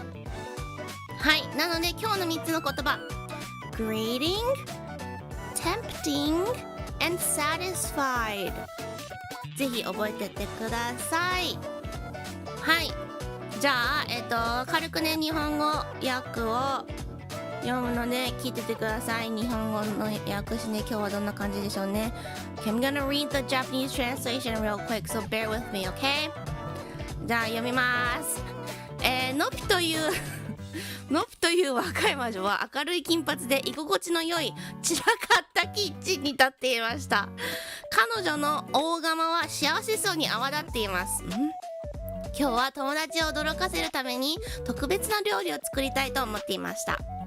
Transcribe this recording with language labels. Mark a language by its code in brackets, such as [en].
[ja] はい、なので今日の3つの言葉、 Greeting, Tempting and Satisfied、 ぜひ覚えてってください。はい、じゃあ軽くね日本語訳を読むので聞いててください。日本語の訳詞ね、今日はどんな感じでしょうね。 [en] Okay, I'm gonna read the Japanese translation real quick, so bear with me, okay? [ja] じゃあ読みます。ノピというノピという若い魔女は明るい金髪で居心地の良い散らかったキッチンに立っていました。彼女の大釜は幸せそうに泡立っています。今日は友達を驚かせるために特別な料理を作りたいと思っていました。